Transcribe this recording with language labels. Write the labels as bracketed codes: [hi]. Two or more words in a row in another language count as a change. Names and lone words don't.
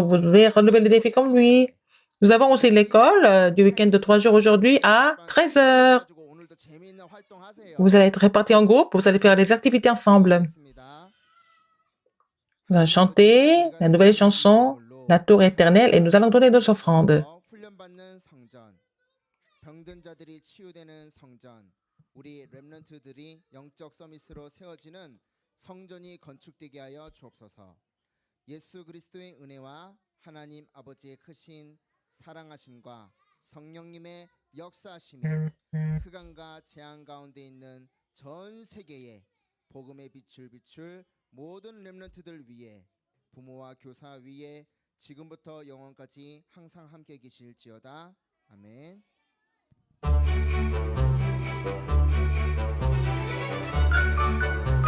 [fr] Vous devez relever le défi comme lui. Nous avons aussi l'école du week-end de 3 jours aujourd'hui à 13h. Vous allez être répartis en groupe. Vous allez faire des activités ensemble. Vous allez chanter la nouvelle chanson, la tour éternelle, et nous allons donner nos offrandes. [ko] 우리 렘넌트들이 영적 서밋으로 세워지는 성전이 건축되게 하여 주옵소서. 예수 그리스도의 은혜와 하나님 아버지의 크신 사랑하심과 성령님의 역사하심이 흑암과 재앙 가운데 있는 전 세계에 복음의 빛을 비출 모든 렘넌트들 위에 부모와 교사 위에 지금부터 영원까지 항상 함께 계실지어다. 아멘. [en] Thank you.